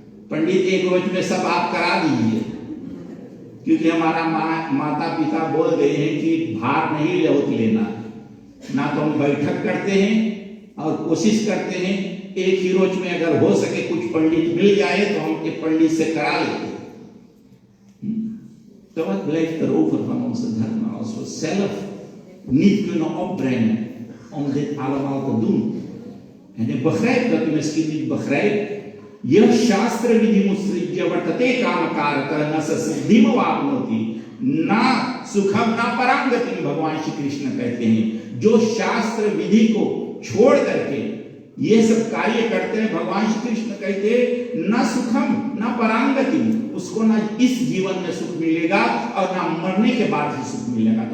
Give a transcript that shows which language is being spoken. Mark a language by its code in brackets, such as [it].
[hi] पंडित एक रोज में सब आप करा दीजिए, क्योंकि हमारा माता पिता बोल गए हैं कि भार नहीं लेना, ना तो हम बैठक करते हैं और कोशिश करते हैं एक ही रोज में अगर हो सके कुछ पंडित मिल जाए तो हम एक पंडित से करा लेते। [nl] Dat wat blijft er over van onze dharma als we zelf niet kunnen opbrengen om dit allemaal te doen? En ik begrijp dat u misschien niet begrijpt. [sa] यह शास्त्र विधि मुत्सृज्य वर्तते कामकारतः न स सिद्धिम वाप्नोति न सुखम न परांगतिम, [hi] भगवान श्री कृष्ण कहते हैं। जो शास्त्र विधि को छोड़ करके ये सब कार्य करते हैं, भगवान श्री कृष्ण कहते हैं [sa] न सुखम न परांगतिम, [hi] उसको ना इस जीवन में सुख मिलेगा और ना मरने के बाद ही सुख मिलेगा।